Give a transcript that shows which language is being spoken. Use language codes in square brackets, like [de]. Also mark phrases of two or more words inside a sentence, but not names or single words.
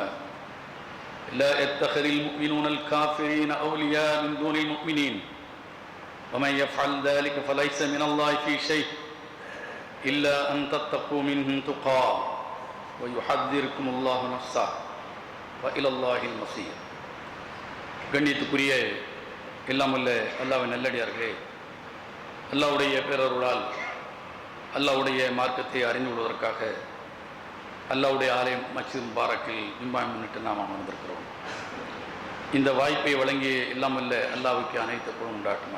[ar] لا يتخذ المؤمنون الكافرين أولياء من دون المؤمنين، ومن يفعل ذلك فليس من الله في شيء إلا أن تتقوا منهم تقاه ويحذركم الله نفسه وإلى الله المصير. [ta] கண்ணியத்துக்குரிய எல்லாம் வல்ல அல்லாஹ்வின் நல்லடியார்களே, அல்லாஹ்வுடைய பேரருளால் அல்லாஹ்வுடைய மார்க்கத்தை அறிந்து கொள்வதற்காக அல்லாஹ்வுடைய ஆலயம் மஸ்ஜித் முபாரக்கில் ஜும்மாவை முன்னிட்டு நாம் அமர்ந்திருக்கிறோம். இந்த வாய்ப்பை வழங்கிய எல்லாம் வல்ல அல்லாஹ்வுக்கு அனைத்து புகழும் உண்டாட்டுமாக.